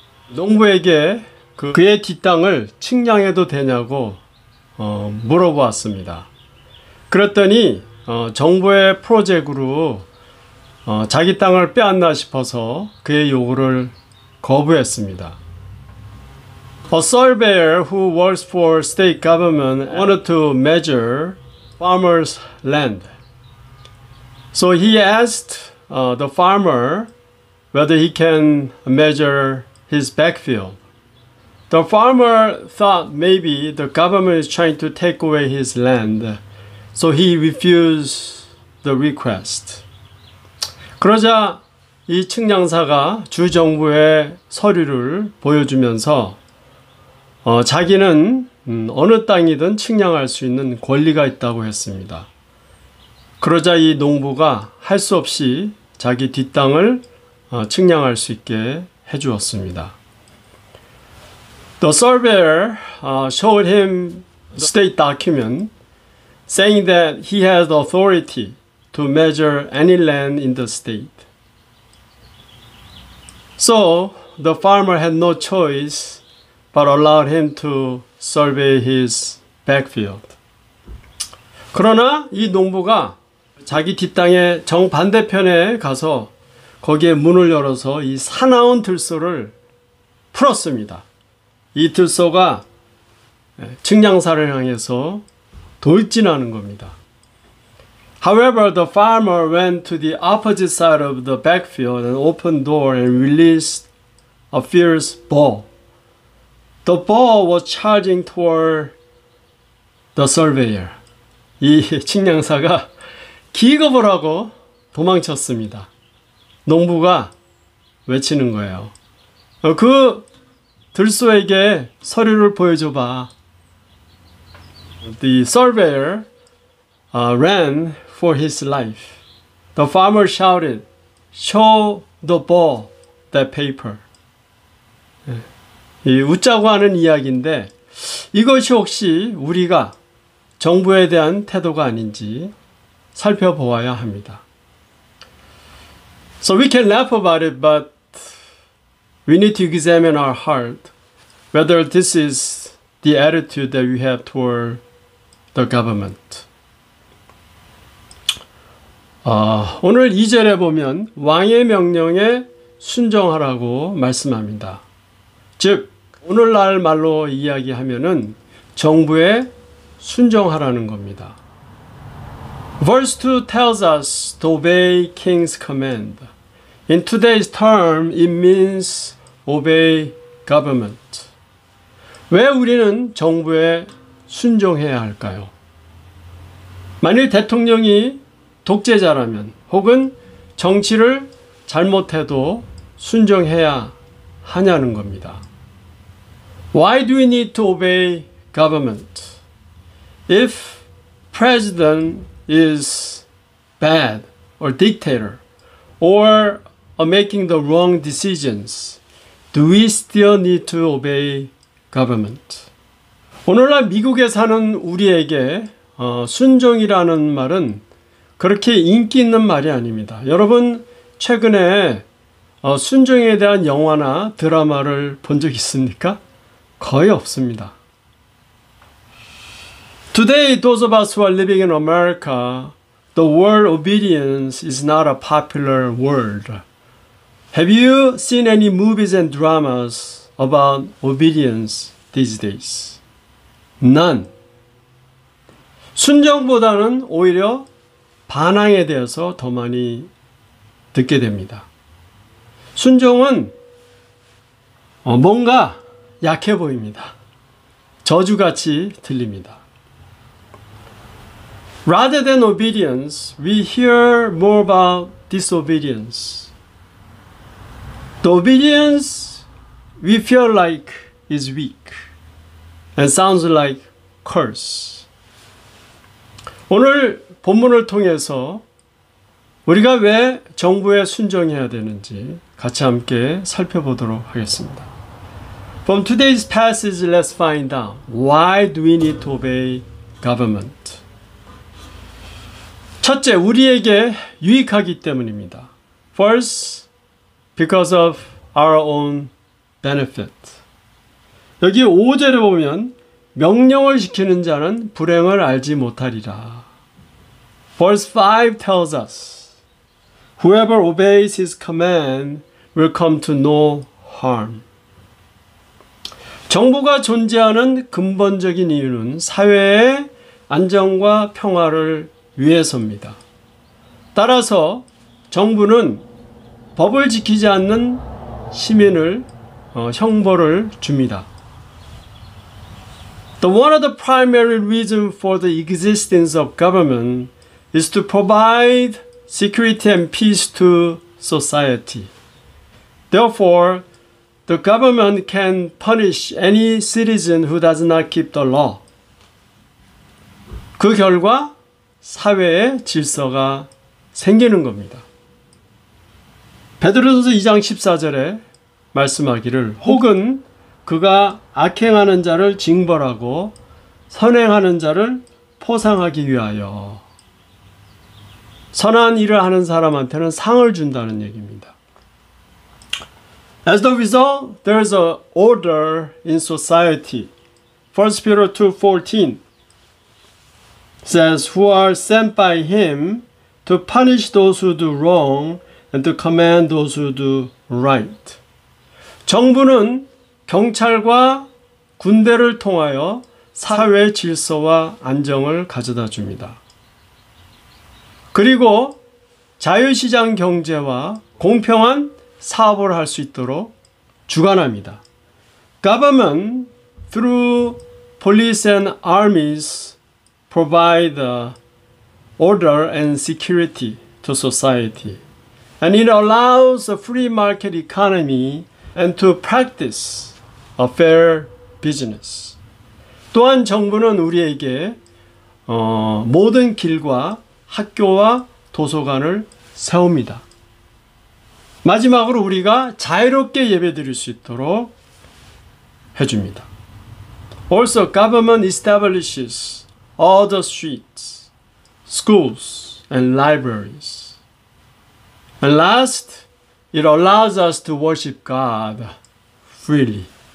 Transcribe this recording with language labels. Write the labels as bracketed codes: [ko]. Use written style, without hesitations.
[ko] 농부에게 그의 뒷땅을 측량해도 되냐고 물어보았습니다. 그랬더니 정부의 프로젝트로 자기 땅을 빼앗나 싶어서 그의 요구를 거부했습니다. [en] A surveyor who works for state government wanted to measure farmers' land. So he asked the farmer whether he can measure his backfield. The farmer thought maybe the government is trying to take away his land, so he refused the request. [ko] 그러자 이 측량사가 주정부에 서류를 보여주면서 자기는 어느 땅이든 측량할 수 있는 권리가 있다고 했습니다. 그러자 이 농부가 할 수 없이 자기 뒷땅을 측량할 수 있게 해주었습니다. [en] The surveyor showed him the state document saying that he has the authority to measure any land in the state. So the farmer had no choice but allowed him to survey his backfield. [ko] 그러나 이 농부가 자기 뒷땅의 정반대편에 가서 거기에 문을 열어서 이 사나운 들소를 풀었습니다. 이 들소가 측량사를 향해서 돌진하는 겁니다. [en] However, the farmer went to the opposite side of the backfield and opened door and released a fierce bull. The bull was charging toward the surveyor. [ko] 이 측량사가 기겁을 하고 도망쳤습니다. 농부가 외치는 거예요. 그 들소에게 서류를 보여줘봐. [en] The surveyor ran for his life. The farmer shouted, "Show the bull that paper." [ko] 이 웃자고 하는 이야기인데 이것이 혹시 우리가 정부에 대한 태도가 아닌지 살펴보아야 합니다. [en] So we can laugh about it, but we need to examine our heart, whether this is the attitude that we have toward the government. [ko] 오늘 2절에 보면 왕의 명령에 순종하라고 말씀합니다. 즉 오늘날 말로 이야기하면은 정부에 순종하라는 겁니다. [en] Verse 2 tells us to obey king's command. In today's term, it means obey government. [ko] 왜 우리는 정부에 순종해야 할까요? 만일 대통령이 독재자라면 혹은 정치를 잘못해도 순종해야 하냐는 겁니다. [en] Why do we need to obey government? If president is bad or dictator or making the wrong decisions, do we still need to obey government? [ko] 오늘날 미국에 사는 우리에게 순종이라는 말은 그렇게 인기 있는 말이 아닙니다. 여러분 최근에 순종에 대한 영화나 드라마를 본 적 있습니까? 거의 없습니다. [en] Today, those of us who are living in America, the word obedience is not a popular word. Have you seen any movies and dramas about obedience these days? None. [ko] 순종보다는 오히려 반항에 대해서 더 많이 듣게 됩니다. 순종은 뭔가 약해 보입니다. 저주같이 들립니다. [en] Rather than obedience, we hear more about disobedience. The obedience we feel like is weak and sounds like curse. [ko] 오늘 본문을 통해서 우리가 왜 정부에 순종해야 되는지 같이 함께 살펴보도록 하겠습니다. [en] From today's passage, let's find out why do we need to obey government. [ko] 첫째, 우리에게 유익하기 때문입니다. [en] First, because of our own benefit. [ko] 여기 5절에 보면 명령을 지키는 자는 불행을 알지 못하리라. [en] Verse 5 tells us, Whoever obeys his command will come to no harm. [ko] 정부가 존재하는 근본적인 이유는 사회의 안정과 평화를 위해서입니다. 따라서 정부는 법을 지키지 않는 시민을 형벌을 줍니다. [en] One of the primary reasons for the existence of government is to provide security and peace to society. Therefore, the government can punish any citizen who does not keep the law. [ko] 그 결과 사회에 질서가 생기는 겁니다. 베드로전서 2장 14절에 말씀하기를 혹은 그가 악행하는 자를 징벌하고 선행하는 자를 포상하기 위하여 선한 일을 하는 사람한테는 상을 준다는 얘기입니다. [en] As the result, there is an order in society. 1 Peter 2:14 says, Who are sent by him to punish those who do wrong and to command those who do right. [ko] 정부는 경찰과 군대를 통하여 사회 질서와 안정을 가져다 줍니다. 그리고 자유시장 경제와 공평한 사업을 할 수 있도록 주관합니다. [en] Government, through police and armies, provide order and security to society. And it allows a free market economy and to practice a fair business. [ko] 또한 정부는 우리에게 모든 길과 학교와 도서관을 세웁니다. 마지막으로 우리가 자유롭게 예배드릴 수 있도록 해줍니다. [en] Also, government establishes all the streets, schools, and libraries. And last, it allows us to worship God freely.